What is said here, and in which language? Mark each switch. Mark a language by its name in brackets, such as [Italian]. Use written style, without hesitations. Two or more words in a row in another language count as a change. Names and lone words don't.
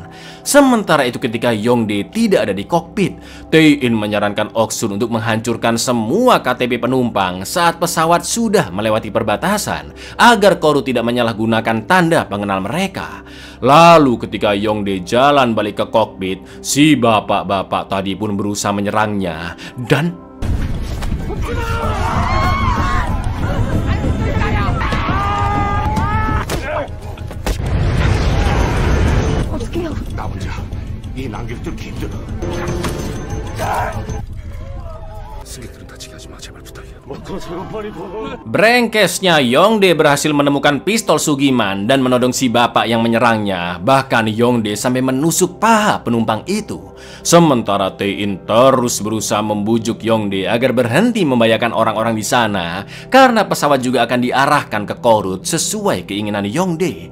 [Indonesian] Sementara itu ketika Yongdae tidak ada di kokpit, Tae-in menyarankan Ok-sun untuk menghancurkan semua KTP penumpang saat pesawat sudah melewati perbatasan agar Korut tidak menyalahgunakan tanda pengenal mereka. Lalu ketika Yongdae jalan balik ke kokpit, si bapak-bapak tadi pun berusaha menyerangnya dan [Korean] 나 혼자 이 난길 뚫기 힘들어. 승객들은 다치게 하지 마, 제발 부탁이야. [Indonesian] Brengkesnya Yongdae berhasil menemukan pistol Sugiman dan menodong si bapak yang menyerangnya. Bahkan Yongdae sampai menusuk paha penumpang itu. Sementara Tae-in terus berusaha membujuk Yongdae agar berhenti membahayakan orang-orang di sana karena pesawat juga akan diarahkan ke Korut sesuai keinginan Yongdae.